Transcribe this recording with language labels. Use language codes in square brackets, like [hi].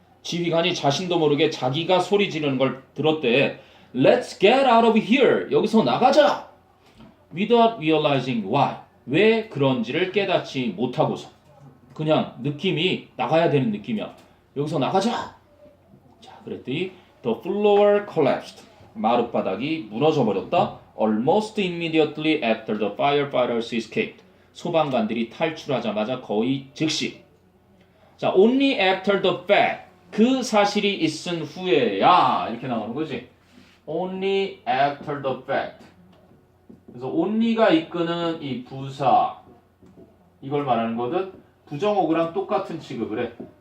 [ko] 지휘관이 자신도 모르게 자기가 소리 지르는 걸 들었대. [en] Let's get out of here. [ko] 여기서 나가자. [en] Without realizing why. [ko] 왜 그런지를 깨닫지 못하고서. 그냥 느낌이 나가야 되는 느낌이야. 여기서 나가자. 자, 그랬더니 [en] the floor collapsed. [ko] 마룻바닥이 무너져 버렸다. [en] Almost immediately after the firefighters escaped. [ko] 소방관들이 탈출하자마자 거의 즉시. [en] 자, only after the fact. [ko] 그 사실이 있은 후에야 이렇게 나오는 거지. [en] Only after the fact. [ko] 그래서 only가 이끄는 이 부사 이걸 말하는 거든 부정어구랑 똑같은 취급을 해.